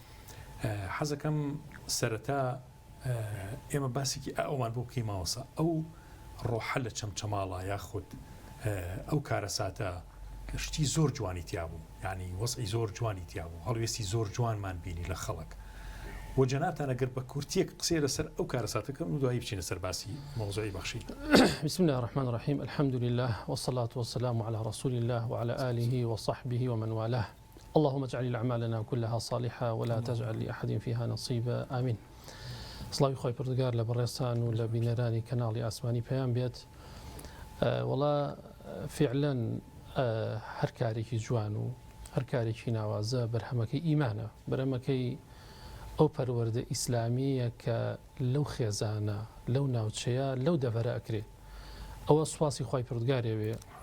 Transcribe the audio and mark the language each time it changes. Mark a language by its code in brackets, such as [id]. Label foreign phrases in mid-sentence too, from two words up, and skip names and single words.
[ckb] حەزەکەم سەرەتا ئێمە باسێکی ئەومان بۆ بکەی ماوەسا ئەو ڕۆحە لە چەمچەماڵە یاخود ئەو کارەساتە شتی زۆر جوانی تیا بوو یعنی وەزعی زۆر جوانی تیا بوو هەڵوێستی زۆر جوانمان بینی لە خەڵک و جەنابتان ئەگەر بە کورتیەک قسەی لەسەر ئەو کارەساتەکەم و دوایی بچینە سەر باسی مەوزوعی بەخشی. [ar] بسم الله الرحمن الرحيم الحمد لله والصلاة والسلام على رسول الله وعلى آله وصحبه ومن والاه اللهم اجعل أعمالنا كلها صالحة ولا تجعل لأحد فيها نصيبا آمين. [ckb] سڵاوی خۆی پردگار لە بەڕێستان و لە بینەرانی کەناڵی ئاسمانی پێیان بێت وەڵا فعلا هەر کارێکی جوان و هەر کارێکی ناوازە بەرهەمەکەی ئیمانە بەرهەمەکەی ئەو پەروەردە ئیسلامیە کە لەو خێزانە لەو ناوچەیە لەو دەڤەرە ئەکرێت ئەوە سواسی خۆی پردگارێ وێ